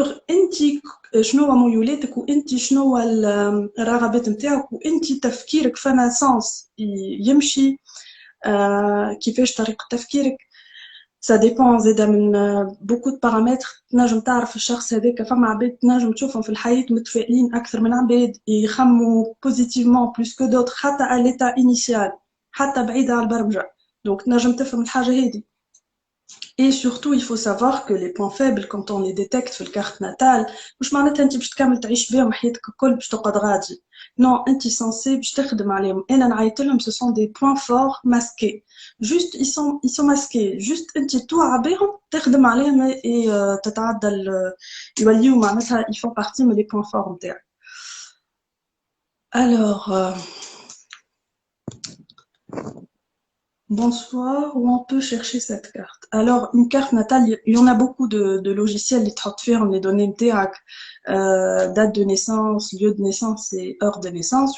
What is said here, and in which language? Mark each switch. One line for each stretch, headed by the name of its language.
Arabic: انتي شنو هو ميولاتك، وانتي شنو هو الرغبات نتاعك، وانتي تفكيرك فما سانس يمشي كيفاش طريقة تفكيرك.
French: ça dépend
Arabic: زاده من
French: beaucoup de paramètres.
Arabic: تنجم تعرف الشخص هذاك، فما عباد تنجم تشوفهم في الحياة متفائلين أكثر من عباد يخموا
French: positivement plus que d'autres
Arabic: حتى
French: à l'état initial،
Arabic: حتى بعيدة على البرمجة. donc تنجم تفهم الحاجة هذه.
French: Et surtout, il faut savoir que les points faibles, quand on les détecte
Arabic: في الكارت ناتال، مش معناتها انت باش تكمل تعيش بهم حياتك الكل باش تقعد غادي. non، انت سensé باش تخدم عليهم. انا نعيط لهم
French: ce sont des points forts masqués. juste ils sont masqués.
Arabic: juste انت توعى بهم تخدم عليهم et تتعدل يوليو معناتها
French: ils font partie
Arabic: من
French: les points forts
Arabic: نتاعك.
French: alors bonsoir, où on peut chercher cette carte? Alors, une carte natale, il y en a beaucoup de logiciels, les transferts, les données MTAC, date de naissance, lieu de naissance et heure de naissance.